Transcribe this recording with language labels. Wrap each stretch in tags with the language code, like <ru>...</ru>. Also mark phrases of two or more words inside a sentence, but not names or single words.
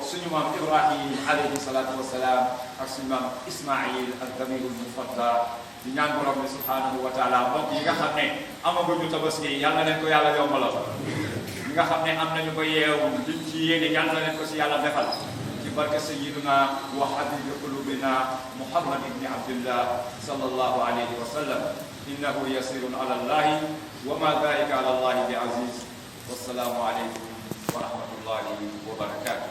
<wo>suñu maam Ibrahim</wo> <ar>عليه الصلاة والسلام</ar> <wo>ak suñu maam Ismaïl al-Damirul Mufadda di ñaan borom bi</wo> <ar>سبحانه وتعالى</ar> <wo>mbokk yi nga xam ne amaguñu Tabaski yal na leen ko yàlla yombalal ñi nga xam ne am nañu ko yeewu liñ ci yéene yal na leen ko si yàlla defal ci barke</wo> <ar>سيدنا وحبيب قلوبنا محمد بن عبد الله صلى الله عليه وسلم إنه يسير على الله وما ذلك على الله بعزيز والسلام عليكم ورحمة الله وبركاته</ar>